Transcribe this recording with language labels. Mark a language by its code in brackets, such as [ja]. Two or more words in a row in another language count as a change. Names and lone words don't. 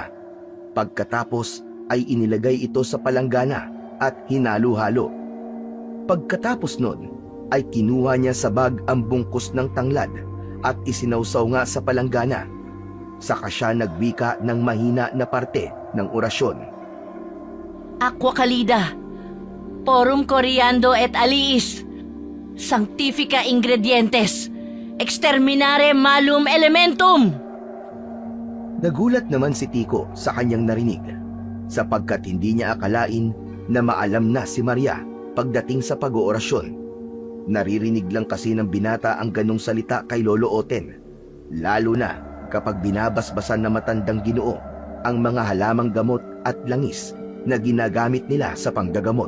[tl] Pagkatapos ay inilagay ito sa palanggana at hinalo-halo. Pagkatapos nun ay kinuha niya sa bag ang bungkus ng tanglad at isinawsaw nga sa palanggana. Saka siya nagwika ng mahina na parte ng orasyon. [la] Aqua Calida, Porum Coriando et Aliis, Sanctifica Ingredientes, Exterminare Malum Elementum. [tl] Nagulat naman si Tico sa kanyang narinig, sapagkat hindi niya akalain na maalam na si Maria pagdating sa pag-oorasyon. Naririnig lang kasi ng binata ang ganong salita kay Lolo Oten, lalo na kapag binabasbasan na matandang Ginoo ang mga halamang gamot at langis na ginagamit nila sa panggagamot.